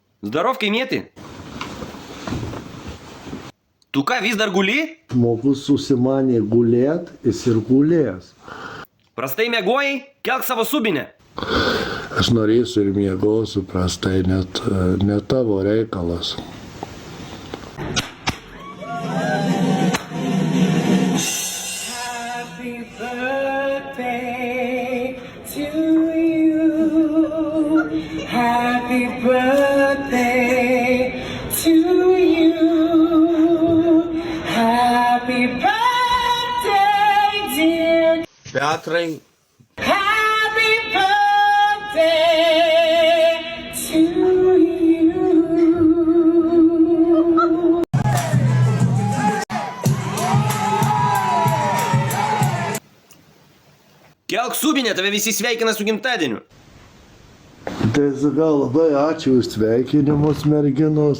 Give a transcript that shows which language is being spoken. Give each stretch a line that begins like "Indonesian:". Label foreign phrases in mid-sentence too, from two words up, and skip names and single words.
Lithuanian: Здоров, kaimieti. Tu ką, vis dar guli? Žmogus susimanė gulėt, jis ir gulės. Prastai miegojai? Kelk savo subinę. Aš norėsiu ir miegosiu prastai, net ne tavo reikalas.
English: Happy birthday to you. Happy birthday to you. Happy birthday, dear. Petrai, Happy birthday to you.
Lithuanian: Kelk subinę, tave visi sveikina su gimtadieniu. Tai sakau, labai ačiū už sveikinimus, merginos.